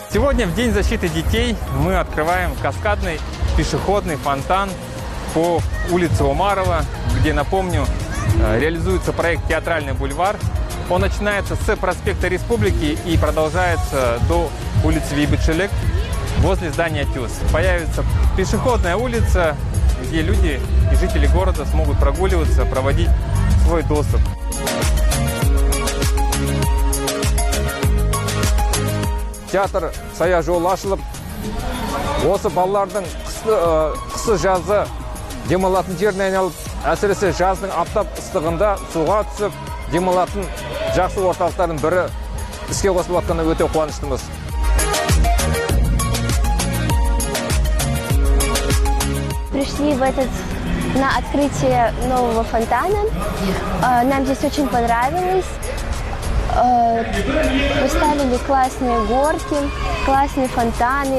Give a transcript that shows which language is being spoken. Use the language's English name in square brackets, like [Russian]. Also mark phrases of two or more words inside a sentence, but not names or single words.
[Russian] Сегодня, в День защиты детей, мы открываем каскадный пешеходный фонтан по улице Умарова, где, напомню, реализуется проект «Театральный бульвар». Он начинается с проспекта Республики и продолжается до улицы Вейбетшелек возле здания ТЮЗ. Появится пешеходная улица, где люди и жители города смогут прогуливаться, проводить свой доступ. [Kazakh] Театр сая жол ашылып, осы балалардың қысы жазы демалатын жеріне айналып, әсіресе жаздың аптап ыстығында суға түсіп, демалатын жақсы орталықтардың бірі іске қосылып жатқанына өте қуаныштымыз. [Russian] Пришли на открытие нового фонтана. Нам здесь очень понравилось. Поставили классные горки, классные фонтаны.